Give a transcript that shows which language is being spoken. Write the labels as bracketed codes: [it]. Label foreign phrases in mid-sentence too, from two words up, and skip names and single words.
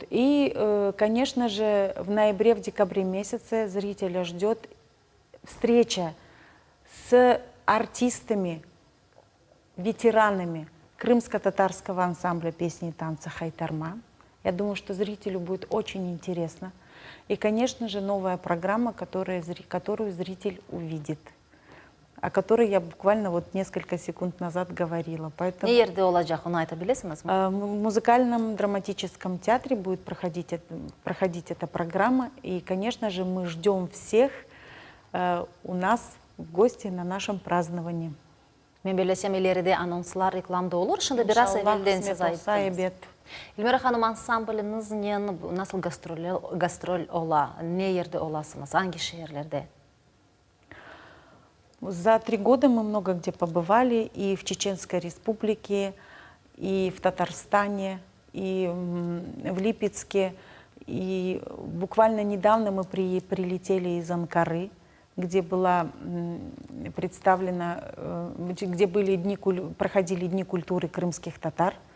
[ru] И, конечно же, в ноябре, в декабре месяце зрителя ждет встреча с артистами, ветеранами крымско-татарского ансамбля песни и танца «Хайтарма». Я думаю, что зрителю будет очень интересно. И, конечно же, новая программа, которую зритель увидит, о которой я буквально вот несколько секунд назад говорила. Поэтому [crh] Не жерде olacak, onu ayta bilesiniz mi? [ru] в музыкальном драматическом театре будет проходить эта программа. И, конечно же, мы ждем всех у нас в гости на нашем праздновании. [crh] Мен белесем ileride anonslar, reklamda olur. Şimdi biraz İnşallah evvelden siz kısmet olsa ayttınız. evet. Elmira Hanım, ansambliniz nasıl gastrol ola? Ne yerde olasınız? Hangi şehirlerde? За 3 года мы много где побывали, и в Чеченской Республике, и в Татарстане, и в Липецке. И буквально недавно мы прилетели из Анкары, где была представлена, где проходили Дни культуры крымских татар.